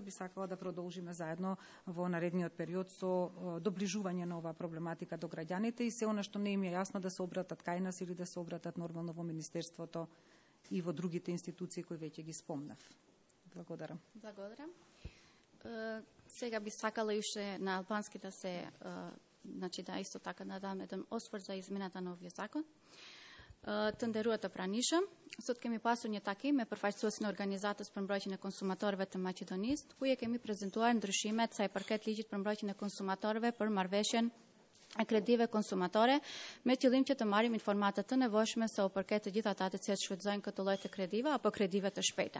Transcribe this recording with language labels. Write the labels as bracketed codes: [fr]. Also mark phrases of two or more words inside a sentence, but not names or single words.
[mk] Би сакала да продолжиме заедно во наредниот период со доближување на оваа проблематика до граѓаните и се она што не им е јасно да се обратат кај нас или да се обратат нормално во Министерството и во другите институции кои веќе ги спомнав. Благодарам. Благодарам. Сега би сакала уште на албански да се, значи да исто така надам еден осврт за измената на овој закон. [sq] Të nderuara pranishëm, sot kemi pasur një takim me përfaqësuesin e organizatës për mbrojtjen e konsumatorëve të Maqedonisë, ku kemi prezantuar ndryshimet sa i përket ligjit për mbrojtjen e konsumatorëve për marrëveshjen e kredive konsumatore, me qëllim që të marrim informata të nevojshme sa u përket të gjithë ata të cilët shfrytëzojnë këtë lloj të kredive apo kredive të shpejta.